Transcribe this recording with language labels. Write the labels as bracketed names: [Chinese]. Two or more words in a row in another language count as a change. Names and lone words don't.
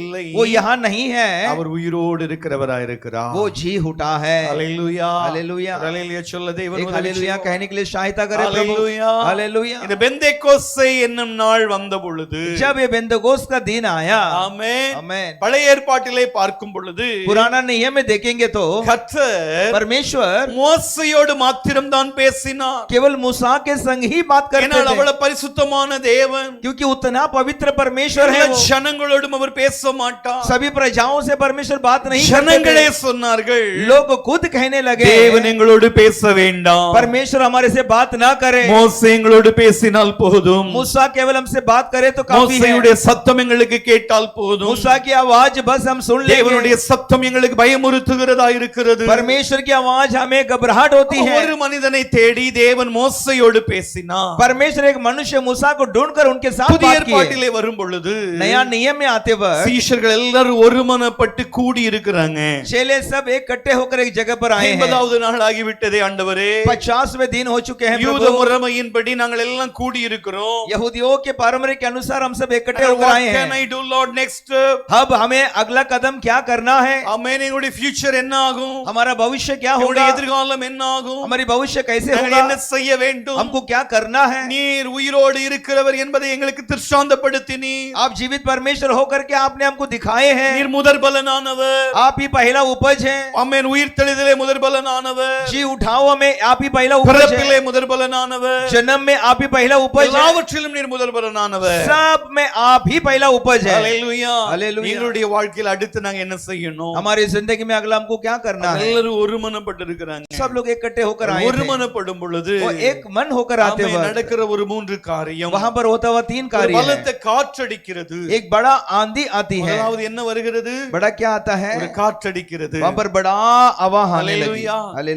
[Tamil] இல்லை. [Hindi] वो यहाँ नहीं है, [Tamil] அவர் உயிரோடு இருக்கிறவராய் இருக்கிறார். [Hindi] वो जी उठा है। [Tamil] ஹalleluya. [Hindi] हालेलुया। [Tamil] ஹalleluya சொல்ல தேவன் [Hindi] एक [Tamil] உதவி [Hindi] हालेलुया [Tamil] செய்வார். [Hindi] कहने के लिए सहायता करे प्रभु। हालेलुया। हालेलुया। [Tamil] இந்த பெந்தேகோஸ்தே என்னும் நாள் வந்த பொழுது [Hindi] जब ये बेंदगोस का दिन आया, [Tamil] ஆமென், [Hindi] आमीन, [Tamil] பழைய ஏற்பாட்டிலே பார்க்கும் பொழுது [Hindi] पुराना नियम में देखेंगे तो [Tamil] கர்த்தர் [Hindi] परमेश्वर [Tamil] மோசேயோடு மாத்திரம் தான் பேசினார். [Hindi] केवल मूसा के संग ही बात करते [Tamil] ஏனால் [Hindi] थे, [Tamil] அவ்வளவு பரிசுத்தமான தேவன் [Hindi] क्योंकि उतना पवित्र परमेश्वर है [Tamil] எல்லா [Hindi] वो। [Tamil] ஜனங்களோடும் அவர் பேச மாட்டார். [Hindi] सभी प्रजाओं से परमेश्वर बात नहीं [Tamil] ஜனங்களே [Hindi] करते थे। [Tamil] சொன்னார்கள், [Hindi] लोग खुद कहने लगे [Tamil] தேவன் எங்களோடு பேச வேண்டாம், [Hindi] परमेश्वर हमारे से बात ना करे, [Tamil] மோசே எங்களோடு பேசினால் போதும், [Hindi] मूसा केवल हमसे बात करे तो काफी है, [Tamil] மோசேயுடைய சத்தம் எங்களுக்கு கேட்டால் போதும், [Hindi] मूसा की आवाज बस हम सुन [Tamil] தேவனுடைய [Hindi] लेंगे, [Tamil] சத்தம் எங்களுக்கு பயமுறுத்துகிறதா இருக்கிறது. [Hindi] परमेश्वर की आवाज हमें घबराहट होती है। [Tamil] ஒரு மனிதனை தேடி தேவன் மோசேயோடு பேசினார். [Hindi] परमेश्वर एक मनुष्य मूसा को ढूंढकर उनके साथ [Tamil] புதிய [Hindi] बात किए। [Tamil] ஏற்பாட்டிலே வரும் பொழுது [Hindi] नया नियम में आते वक्त [Tamil] சீஷர்கள் எல்லாரும் ஒருமனப்பட்டு கூடி இருக்கிறாங்க. [Hindi] चेले सब इकट्ठे होकर एक जगह पर आए हैं। [Tamil] 50வது நாள் ஆகிவிட்டதே ஆண்டவரே, [Hindi] 50वें दिन हो चुके हैं [Tamil] யூத [Hindi] प्रभु। [Tamil] முறைமையின்படி நாங்கள் எல்லாம் கூடி இருக்கிறோம். [Hindi] यहूदियों के परंपरा के अनुसार हम सब इकट्ठे होकर [English] What [Hindi] आए [English] can [Hindi] हैं। [English] I do Lord next? [Hindi] अब हमें अगला कदम क्या करना है? [Tamil] ஆமென். எங்களுடைய ஃபியூச்சர் என்ன ஆகும்? [Hindi] हमारा भविष्य क्या [Tamil] எங்களுடைய [Hindi] होगा? [Tamil] எதிர்காலம் என்ன ஆகும்? [Hindi] हमारी भविष्य कैसे [Tamil] நாங்கள் [Hindi] होगा? [Tamil] என்ன செய்ய வேண்டும்? [Hindi] हमको क्या करना है? [Tamil] நீர் உயிரோடு இருக்கிறவர் என்பதை எங்களுக்கு திருஷ்டாந்தப்படுத்தினீர். [Hindi] आप जीवित परमेश्वर होकर के आपने हमको दिखाए हैं। [Tamil] நீர் முதற் பலனானவர். [Hindi] आप ही पहला उपज है। [Tamil] ஆமென். உயிர் தெளிதலே முதற் பலனானவர். [Hindi] जी उठाओ में आप ही पहला उपज [Tamil] பிறப்பிலே [Hindi] है। [Tamil] முதற் பலனானவர். [Hindi] जन्म में आप ही पहला उपज है। [Tamil] எல்லாவற்றிலும் நீர் முதற் பலனானவர். [Hindi] सब में आप ही पहला उपज है। [Tamil] ஹalleluya. ஹalleluya. எங்களுடைய வாழ்க்கையில் அடுத்து நாங்க என்ன செய்யணும்? [Hindi] हमारी जिंदगी में अगला हमको क्या करना है? [Tamil] எல்லாரும் ஒருமனப்பட்டு இருக்கிறாங்க. [Hindi] सब लोग इकट्ठे होकर आए थे। [Tamil] ஒருமனப்படும் பொழுது [Hindi] वो एक मन होकर आते [Tamil] ஆமென், [Hindi] वक्त [Tamil] நடக்கிற ஒரு 3 காரியம். [Hindi] वहां पर होता हुआ 3 [Tamil] ஒரு [Hindi] कार्य है। [Tamil] பலத்த காற்றடிக்கிறது. [Hindi] एक बड़ा आंधी आती है। [Tamil] முதலாவது என்ன வருகிறது? [Hindi] बड़ा क्या आता है? [Tamil] ஒரு காற்றடிக்கிறது. [Hindi] वहां पर बड़ा आवाह आने लगी। [Tamil] ஹalleluya. [Hindi] हालेलुया।